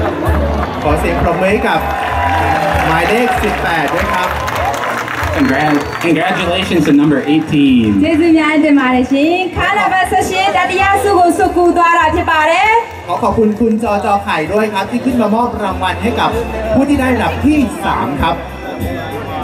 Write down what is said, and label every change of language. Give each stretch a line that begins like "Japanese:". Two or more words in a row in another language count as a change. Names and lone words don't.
Thai: ขอเสียงปรบมือให้กับหมายเลข18ด้วยครับ
English: Congrats. Congratulations to number 18.
Burmese: ကျေးဇူးများတင်ပါတယ်ရှင်ခါနံပါတ်18တတိယဆုကိုဆုကူသွားတာဖြစ်ပါတယ်
Thai: ขอบคุณคุณจอไข่ด้วยครับที่ขึ้นมามอบรางวัลให้กับผู้ที่ได้รับที่3ครับ